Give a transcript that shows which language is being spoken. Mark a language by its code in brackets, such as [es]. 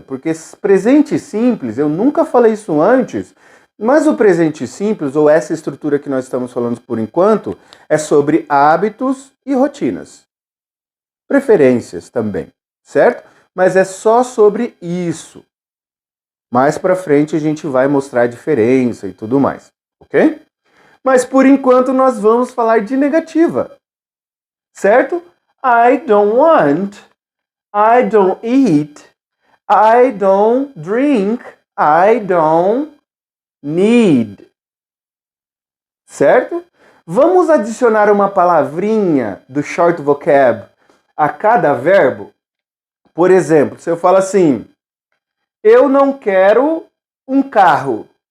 [pt] Porque presente simples, eu nunca falei isso antes, mas o presente simples, ou essa estrutura que nós estamos falando por enquanto, é sobre hábitos e rotinas. Preferências também, certo? Mas é só sobre isso. Mais pra frente a gente vai mostrar a diferença e tudo mais, ok? Mas por enquanto nós vamos falar de negativa, certo? [en] I don't want, I don't eat, I don't drink, I don't need. [pt] Certo? Vamos adicionar uma palavrinha do short vocab a cada verbo? Por exemplo, se eu falo assim, eu não quero um carro.